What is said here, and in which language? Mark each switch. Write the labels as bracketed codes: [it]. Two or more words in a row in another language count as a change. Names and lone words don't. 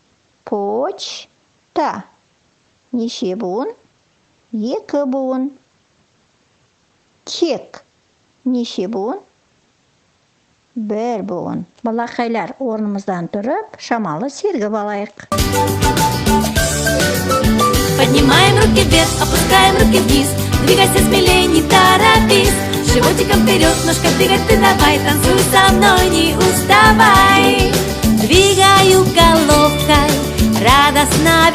[kk] Почта. Неше буын? 2 буын. Кек. Неше буын? 1 буын. Балақайлар, орнымыздан тұрып, шамалы сергіп алайық. [ru] Поднимаем руки вверх, опускаем руки вниз. Двигайся смелее, не торопись. Животиком вперед, ножка двигать ты давай. Танцуй со мной, не уставай. Двигаю головкой, радостно верчу.